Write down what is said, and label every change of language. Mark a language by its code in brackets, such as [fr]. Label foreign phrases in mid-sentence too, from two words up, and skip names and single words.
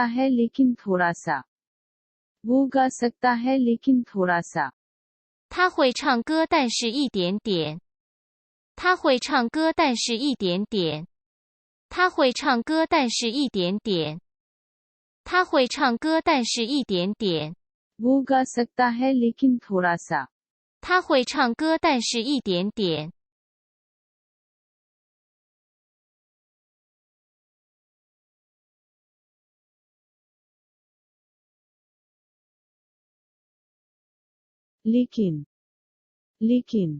[hi] है लेकिन थोड़ा सा वो गा सकता है लेकिन थोड़ा सा [zh] 他会唱歌，但是一点点。他会唱歌，但是一点点。他会唱歌，但是一点点。他会唱歌，但是一点点。 [hi] वो गा सकता है लेकिन थोड़ा सा [zh] 他会唱歌，但是一点点。 [hi] लेकिन लेकिन